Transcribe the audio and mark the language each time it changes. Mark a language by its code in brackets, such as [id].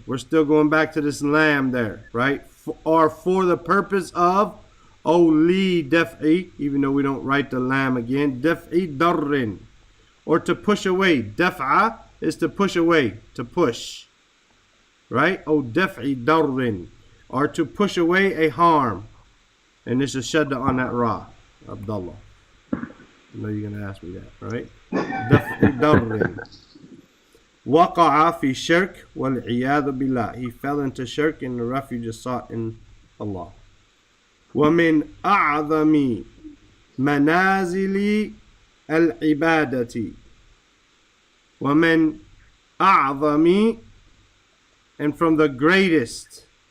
[en] We're still going back to this lam there, right? Or for the purpose of, O [ar] li daf'i, [en] even though we don't write the lam again, [ar] daf'i darrin, [en] or to push away. Daf'a is to push away, to push, right? O [ar] daf'i darrin, [en] or to push away a harm. And this is shadda on that ra, Abdullah. I know you're going to ask me that, right? [ar] دفع ضر وقع في الشرك والعياذ بالله. [en] He fell into shirk and the refuge is sought in Allah. [ar] ومن أعظم منازل العبادة. ومن أعظم, [en] and from the greatest.